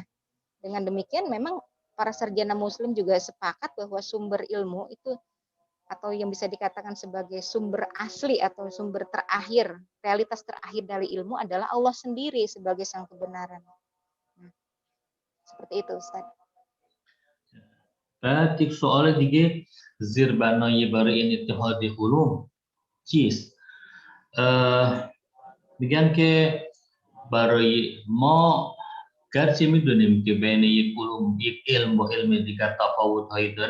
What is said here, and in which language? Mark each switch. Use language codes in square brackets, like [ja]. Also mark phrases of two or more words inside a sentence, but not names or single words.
[id] Dengan demikian memang para sarjana muslim juga sepakat bahwa sumber ilmu itu atau yang bisa dikatakan sebagai sumber asli atau sumber terakhir, realitas terakhir dari ilmu adalah Allah sendiri sebagai sang kebenaran. Seperti itu, Ustaz. [fa] بعد یک سوال دیگه، زیربنایی برای این اتحاد علوم چیست؟ میگن که برای ما گرچه میدونیم که بین یک علم و علم دیگر تفاوت هایی